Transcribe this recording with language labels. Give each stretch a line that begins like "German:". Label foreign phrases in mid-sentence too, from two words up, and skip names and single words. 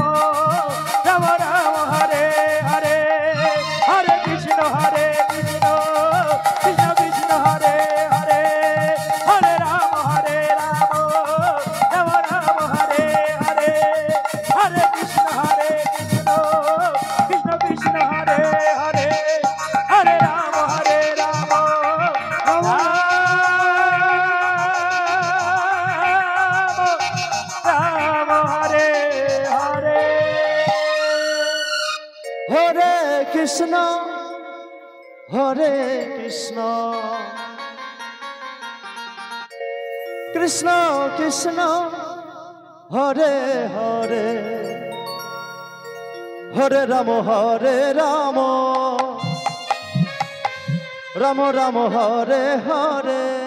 Sanskrit: রাম রাম হরে হরে হরে কৃষ্ণ কৃষ্ণ কৃষ্ণ কৃষ্ণ হরে হরে হরে রাম রাম রাম হরে হরে হরে কৃষ্ণ কৃষ্ণ কৃষ্ণ কৃষ্ণ হরে হরে হরে রাম রাম হরে হরে হরে কৃষ্ণ কৃষ্ণ কৃষ্ণ হরে হরে হরে রাম রাম রাম হরে হরে